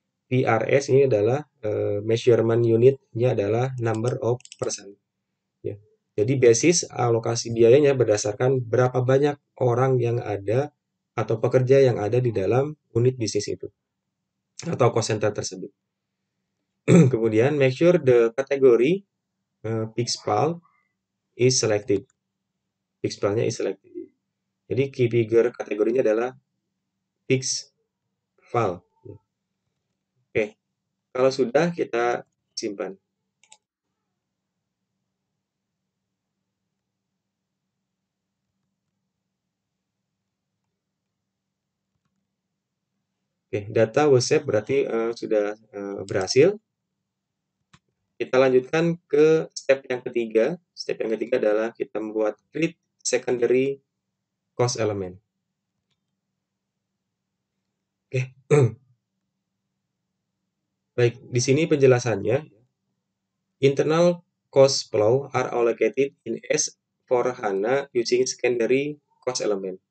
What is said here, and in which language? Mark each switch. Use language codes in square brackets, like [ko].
[id] PRS ini adalah measurement unitnya adalah number of person. Ya. Jadi basis alokasi biayanya berdasarkan berapa banyak orang yang ada atau pekerja yang ada di dalam unit bisnis itu atau cost center tersebut. [en] Kemudian make sure the category PIXPAL is selected. PIXPAL-nya is selected. [id] Jadi key figure kategorinya adalah PIXPAL. Oke, kalau sudah kita simpan. Oke, [en] data was saved [id] berarti sudah berhasil. Kita lanjutkan ke step yang ketiga. Step yang ketiga adalah kita membuat create secondary cost element. Oke. Baik, di sini penjelasannya. [en] Internal cost flow are allocated in S/4HANA using secondary cost element.